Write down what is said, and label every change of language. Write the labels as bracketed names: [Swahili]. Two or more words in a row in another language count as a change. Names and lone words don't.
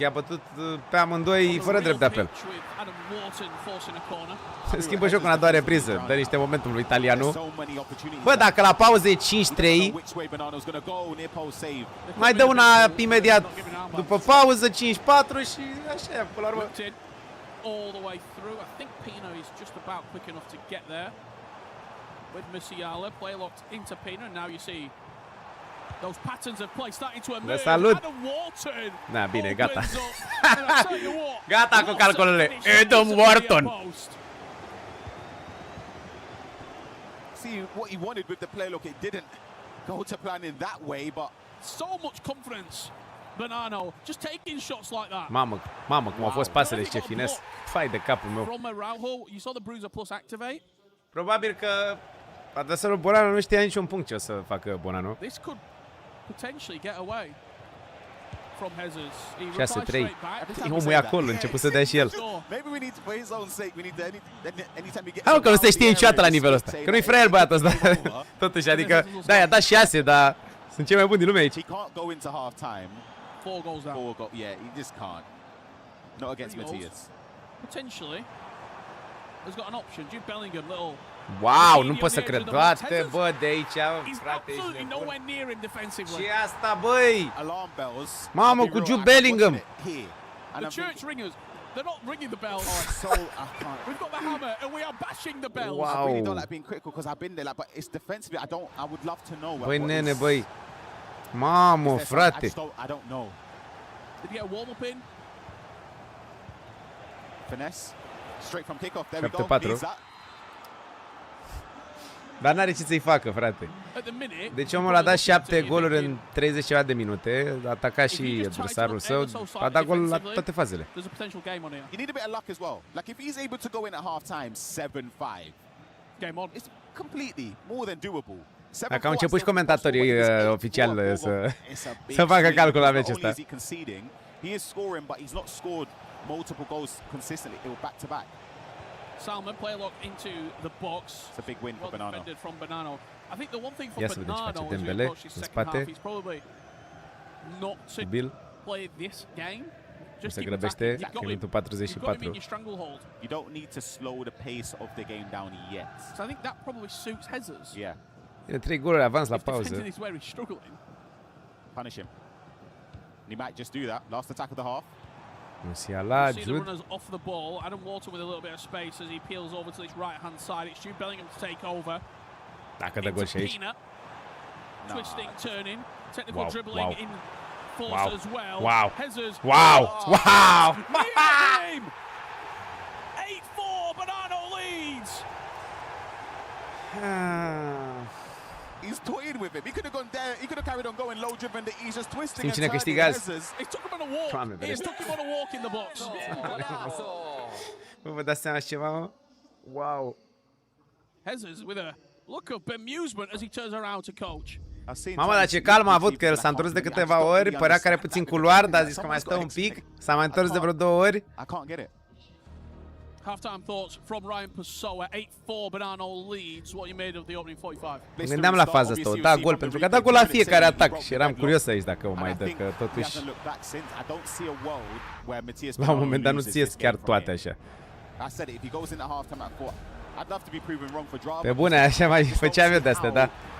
[Romanian] I-a bătut pe amândoi fără drept de apel. Schimbă jocul în a doua repriză. Dă niște momentul lui italianul. Bă, dacă la pauză e 5-3, mai dă una imediat după pauză, 5-4 și așa, până la urmă. [English] All the way through. I think Pino is just about quick enough to get there. With Musiala, play locked into Pino, and now you see Those patterns of play starting to [Romanian] Vă [English] emerge. [Romanian] salut! Adam Wharton Da, bine, gata. [English] opens up. And I tell you what, [Romanian] Gata cu [English] what a [Romanian] calculele. [English] finish Adam into the Wharton. near post. See what he wanted with the play. Look, it didn't go to plan in that way, but So much confidence. Bonanno just taking shots like that. [Romanian] Mamă, cum au fost pasele și ce fines. Fai de capul meu. [English] From Araujo, you saw the Bruiser Plus activate. [Romanian] Probabil că adversarul Bonanno nu știa niciun punct ce o să facă Bonanno. [English] This could potentially get away from Jesus. 6-3. [Romanian] Omul e acolo, început să dea și el. [English] maybe we need to, for his own sake, we need to anytime he gets. [Romanian] Hai că nu se știe niciodată la nivelul ăsta. Că nu-i fraier băiatul ăsta. Totuși, adică, da, i-a dat 6, dar sunt cei mai buni din lume aici. [English] He can't go into half time. 4 goals down. Yeah, he just can't. Not against Matthias. Potentially. Has got an option. Jude Bellingham, little. [Romanian] Wow, nu pot să cred. Toate, bă, de aici, [English] He's [Romanian] frate, ești [English] absolutely [Romanian] nebun. [English] nowhere near him defensively. [Romanian] Și asta, băi! [English] Alarm bells. [Romanian] Mamă, [English] I'll be [Romanian] cu [English] real, Jude I'm Bellingham. watching it here. And The I'm church ringers, they're not ringing the bells. so I can't. We've got the hammer and we are bashing the bells. Wow. I really don't like being critical because I've been there, like, but it's defensively. I would love to know. [Romanian] Băi, [English] what [Romanian] nene, [English] is- [Romanian] băi. Mamă, [English] is there something- I [Romanian] frate. [English] just I don't know. Did he get a warm-up in? Finesse. Straight from kickoff. There we go. 7-4. Needs that. [Romanian] Dar n-are ce să-i facă, frate. [English] At the minute, [Romanian] Deci omul a dat 7 goluri în 30 ceva de minute, a atacat și adversarul său, a dat gol la toate fazele. [English] there's a potential game on here. You need a bit of luck as well. Like if he's able to go in at half time 7-5, Game on. it's completely more than doable. [Romanian] Dacă au început și comentatorii oficiali să facă calcul la meciul ăsta. [English] He is scoring, but he's not scored multiple goals consistently. It was back to back. Salmon play lock into the box. It's a big win for Well Bonanno. defended from Bonanno. I think the one thing for [Romanian] Ia să vedem ce face [English] Bonanno as we [Romanian] Dembele [English] approach his [Romanian] în [English] second [Romanian] spate. [English] half, he's probably not to Bill play this game. Just [Romanian] se [English] keep [Romanian] grăbește, [English] attacking. You've got him. [Romanian] minutul [English] You've got him in [Romanian] 44. [English] your stranglehold. You don't need to slow the pace of the game down yet. So I think that probably suits Jesus. Yeah, [Romanian] E 3 goluri avans la [English] If defending [Romanian] pauză. [English] is where he's struggling. punish him. And he might just do that. Last attack of the half. Musiala, See the Jude. runners off the ball. Adam Wharton with a little bit of space as he peels over to this right-hand side. It's Jude Bellingham to take over. [Romanian] Dacă dă gol și [English] Into [Romanian] aici. [English] Pina. Twisting, turning, technical [Romanian] Wow, [English] dribbling [Romanian] wow. [English] in force [Romanian] Wow, [English] as well. [Romanian] wow, [English] Jesus. [Romanian] Wow! [English] Oh, [Romanian] Wow! [English] near him. 8-4, Bonanno leads. He's toying with him. He could have gone there. He could have carried on going low driven. He's just twisting [Romanian] Știm [English] and [Romanian] cine [English] turning. [Romanian] câștigă azi? [English] He took him on a walk. [Romanian] Doamne, [English] He [Romanian] ferește. [English] took him on a walk in the box. [Romanian] Bă, vă dați seama și ceva, mă? [English] Wow! Jesus with a look of bemusement as he turns around to coach. [Romanian] Mamă, dar ce calm a avut, că el s-a întors de câteva ori, părea că are puțin culoar, dar a zis că mai stă un pic, s-a mai întors de vreo 2 ori. [English] I can't get it. Halftime thoughts from Ryan Pessoa. 8-4, Bonanno leads. What you made of the opening 45? [Romanian] Mă gândeam la faza asta, o da gol, pentru că a dat gol la fiecare atac și eram curios aici dacă o mai dă, că totuși la un moment dat nu ți ies chiar toate așa. Pe bune, așa mai făceam eu de astea, da?